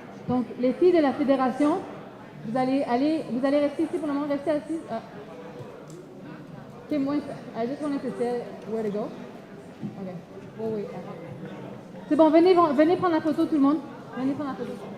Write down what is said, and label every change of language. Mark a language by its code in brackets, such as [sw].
[fr] Donc, les filles de la fédération, vous allez rester ici pour le moment, rester assis. [en] Okay, I just wanted to say where to go. [fr] Okay. [en] Oh, wait. [fr] C'est bon, venez prendre la photo, tout le monde. Venez prendre la photo.